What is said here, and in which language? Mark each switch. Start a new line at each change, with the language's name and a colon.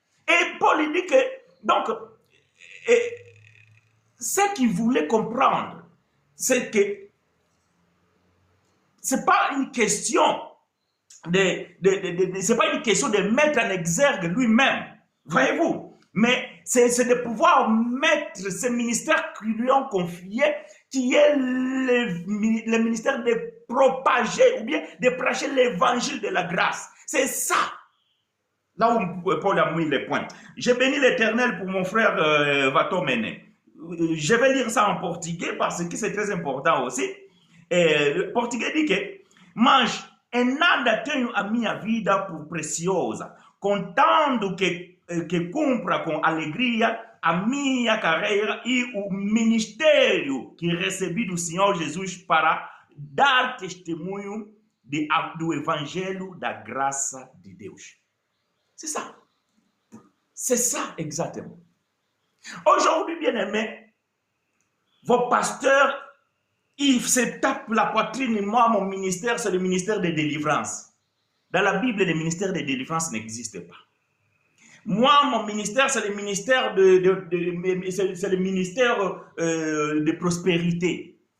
French: Et Paul dit que, donc, ce qu'il voulait comprendre, c'est que ce n'est pas une question c'est pas une question de mettre en exergue lui-même, voyez-vous, mais c'est de pouvoir mettre ce ministère qu'ils lui ont confié, qui est le ministère de propager ou bien de prêcher l'évangile de la grâce. C'est ça. Là où Paul a mis les points. J'ai béni l'Éternel pour mon frère Vatomene. Je vais lire ça en portugais parce que c'est très important aussi. Le portugais dit que
Portuguese: mas em nada tenho a minha vida por preciosa, contando que cumpra com alegria a minha carreira e o ministério que recebi do Senhor Jesus para dar testemunho do evangelho da graça de Deus.
French: C'est ça. C'est ça exactement. Aujourd'hui, bien aimé, vos pasteurs, ils se tapent la poitrine. Moi, mon ministère, c'est le ministère de délivrance. Dans la Bible, le ministère de délivrance n'existe pas. Moi, mon ministère, c'est le ministère de prospérité.